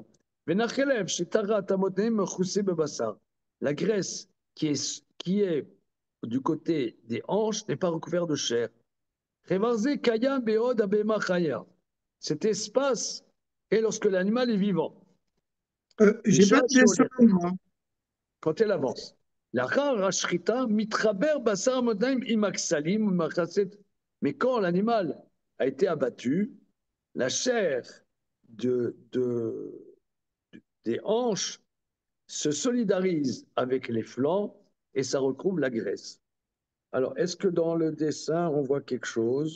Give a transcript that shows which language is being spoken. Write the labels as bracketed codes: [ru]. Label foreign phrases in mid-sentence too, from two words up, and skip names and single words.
[fr] La graisse qui est du côté des hanches n'est pas recouverte de chair. Cet espace est lorsque l'animal est vivant. J'ai pas de dessin, moi. Quand elle avance. [he] לאחר השחיטה, מתחבר בשר המותניים עם הכסלים ומחצית. [fr] Mais quand l'animal a été abattu, la chair des hanches se solidarise avec les flancs et ça recouvre la graisse. Alors, est-ce que dans le dessin, on voit quelque chose?